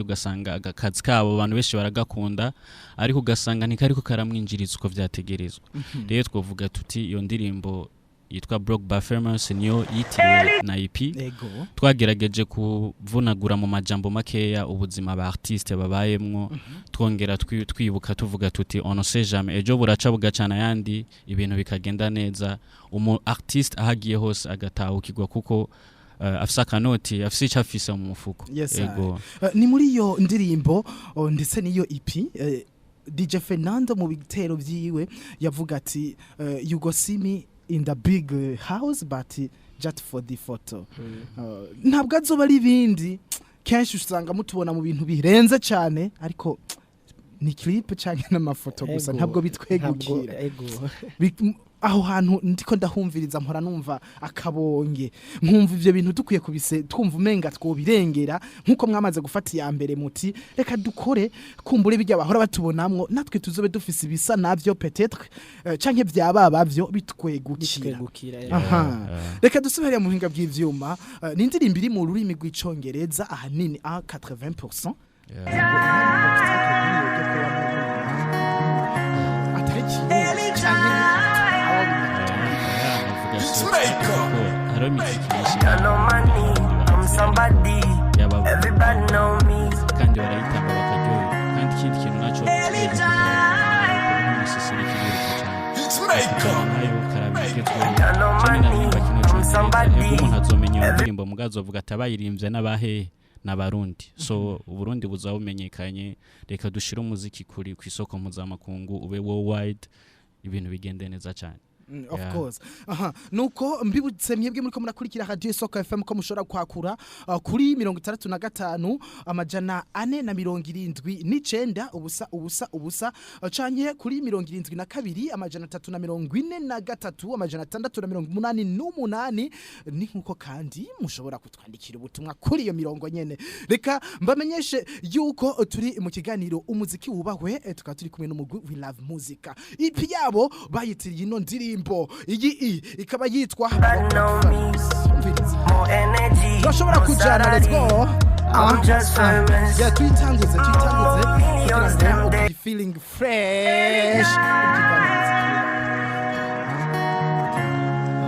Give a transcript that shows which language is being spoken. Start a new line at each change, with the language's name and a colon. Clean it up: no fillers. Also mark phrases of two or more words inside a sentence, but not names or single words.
Rundi: ugasanga agakazi kabo abantu benshi baragakunda ariko ugasanga ntikariko karamwinjiriza uko vyategerezwa rero twovuga tuti iyo ndirimbo yitwa Broke by Famous niyo yitiriwe na EP twagerageje kuvunagura mu majambo makeya ubuzima ba artiste babayemwo twongera twibuka tuvuga tuti
French: on sait jamais
Rundi: ejo buraca bugacana yandi ibintu bikagenda neza umu artiste ahagiye hose agatahukirwa kuko afisa kanoti afisa icafisa mu mufuko ego ni muri iyo ndirimbo ndetse niyo EP DJ Fernando mu bitero vyiwe yavuga ati
English: you go see me in the big house but just for the photo
Rundi: ntabwo azoba ari bindi kenshi usanga mutubona mu bintu birenze cyane ariko ni clip cyangwa n'amafoto gusa ntabwo bitwegukira aho hantu ndiko ndahumviriza mpora numva akabonge nkumva ivyo bintu dukwiye kubise twumva umenga twobirengera nkuko mwamaze gufata ya mbere muti reka dukore kumbure bijya bahora batubonamwo natwe tuzobe dufise ibisa navyo peut-être canke vyababa byo bitwegukira reka dusubire mu hinga bw'ivyuma ni indirimbo iri mu rurimi rw'icongereza ahanini a 80%
English: Everybody know me.
Rundi: Kandi barayitanga bakaryoha kandi ikindi kintu naco umuntu azomenya indirimbo mugazo avuga ati abayirimbye n'abahe n'abarundi so uburundi buzabumenyekanye reka dushira umuziki kuri ku isoko mpuzamakungu ube worldwide ibintu bigende neza cyane
English: of course
Rundi: nuko mbibutse mwebwe muri ko murakurikira radio Soko FM ko mushora kwakura kuri 65 amajana 479 ubusa canye kuri 72 amajana 343 amajana 688 ni nkuko kandi mushobora kutwandikira ubutumwa kuri iyo mirongo nyene reka mbamenyeshe yuko turi mu kiganiro umuziki wubahwe tukaba turi kumwe n'umugwi we love muzika ipi yabo bayitiriye ino ndirimbo iyi ikaba yitwa turashobora kujana
English: let's go
Rundi: tuyitanguze kugira ngo
English: be feeling fresh